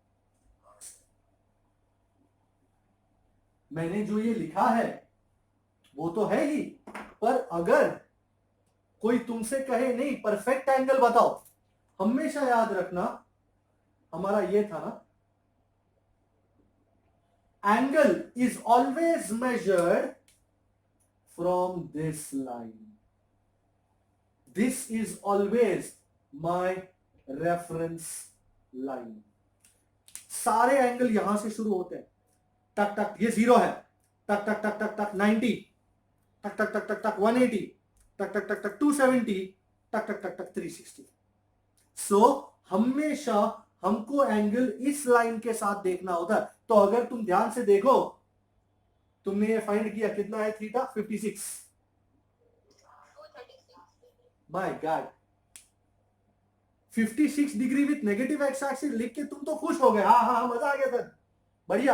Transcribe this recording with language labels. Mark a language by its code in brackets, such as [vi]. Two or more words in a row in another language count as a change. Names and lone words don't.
[hi] मैंने जो ये लिखा है वो तो है ही, पर अगर कोई तुमसे कहे नहीं [en] perfect angle [hi] बताओ, हमेशा याद रखना हमारा ये था ना, [en] angle is always measured from this line. this is always my reference line. [hi] सारे एंगल यहां से शुरू होते हैं. टक टक ये 0 है, टक टक टक टक टक 90, टक टक टक टक टक 180, टक टक टक टक 270, टक टक टक टक 360. सो हमेशा हमको एंगल इस लाइन के साथ देखना होता है. तो अगर तुम ध्यान से देखो, तुमने ये फाइंड किया कितना है थीटा? 56. 236. [en] my god, [hi] 56 [en] degree with negative x axis [hi] लिख के तुम तो खुश हो गए, हाँ हाँ मजा आ गया सर, बढ़िया.